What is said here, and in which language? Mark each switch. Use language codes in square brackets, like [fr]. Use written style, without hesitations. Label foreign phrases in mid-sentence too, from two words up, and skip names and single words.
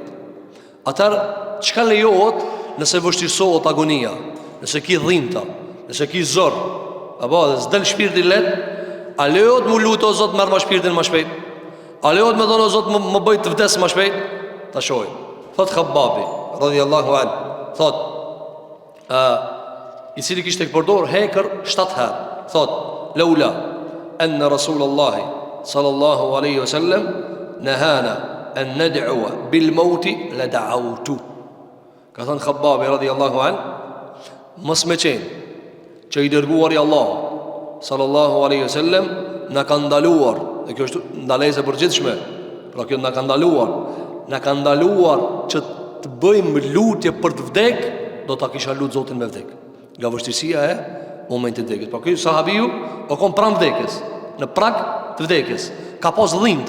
[sq] Atëherë çka lejohet nëse vështirësohet agonia, nëse ki dhimbta, nëse ki zor, apo dhe s'del shpirti let, a lejohet mu lutë o Zot merr ma shpirtin më shpejt? A lejohet me thonë o Zot më bëj të vdes më shpejt? Ta shohim. Thot Khababi [ar] رضي الله عنه, [sq] thot i cili kishte përdor hekër 7 herë. [ar] Thot لولا أن رسول الله صلى الله عليه وسلم نهانا أن ندعو بالموت لدعوت. [sq] Ka thënë Khababi [ar] رضي الله عنه, [sq] mos me qenë që i dërguari Allah [ar] صلى الله عليه وسلم [sq] na ka ndaluar, dhe kjo është ndalesë e përgjithshme, pra kjo na ka ndaluar që të bëjmë lutje për të vdek, do ta kisha lut Zotin me vdek, nga vështirësia e momentit të vdekjes. Pra ky sahabiu o kon pranë vdekjes, në prag të vdekjes, ka pas dhimbta.